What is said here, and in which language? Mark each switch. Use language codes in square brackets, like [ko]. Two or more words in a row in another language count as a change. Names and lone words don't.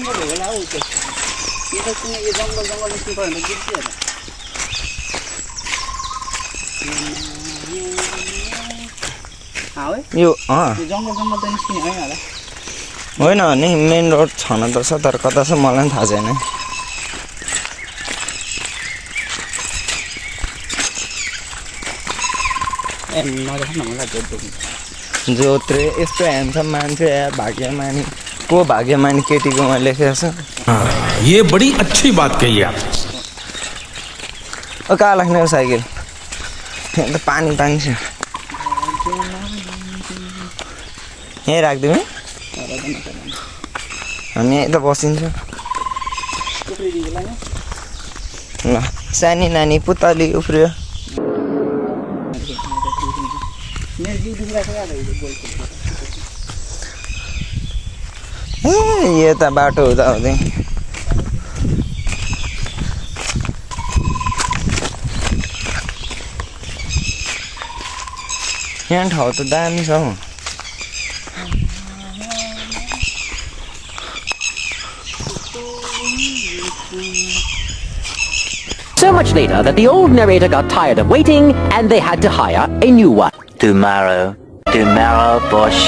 [ne] यो होइन नि [en] main road [ne] छन त छ, तर कता छ मलाई पनि थाहा छैन। जोत्रे यस्तो ह्यान्डसम मान्छे भाग्यमानी को भाग्यमानी केटीकोमा लेखेको छ। [hi] ये बड़ी अच्छी बात कही आप। [ne] कहाँ राख्ने हो साइकल यहाँ त पानी पानी छ यहीँ राखिदिउँ है हामी यहीँ त बसिन्छौँ ल सानी नानी पुतली उफ्रियो यो त बाटो हुँदा हुँदै यहाँ ठाउँ त दामी छ हौ [en] So much later that the old narrator got tired of waiting and they had to hire a new one. Tomorrow for sure.